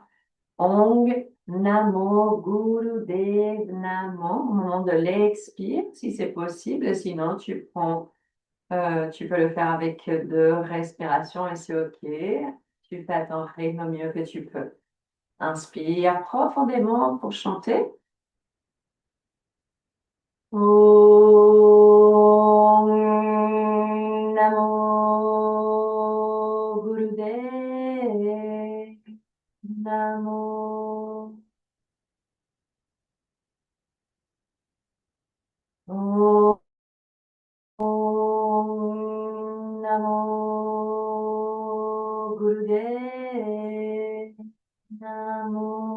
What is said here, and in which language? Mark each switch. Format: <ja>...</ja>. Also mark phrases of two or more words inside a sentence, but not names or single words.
<pa>Ong Namo Gurudev Namo</pa> <fr>au moment de l'expire, si c'est possible. Sinon, tu peux le faire avec 2 respirations et c'est OK. Tu fais à ton rythme au mieux que tu peux. Inspire profondément pour chanter.</fr> <pa>Om Namo Gurudev Namo. Om Namo Gurudev Namo.</pa>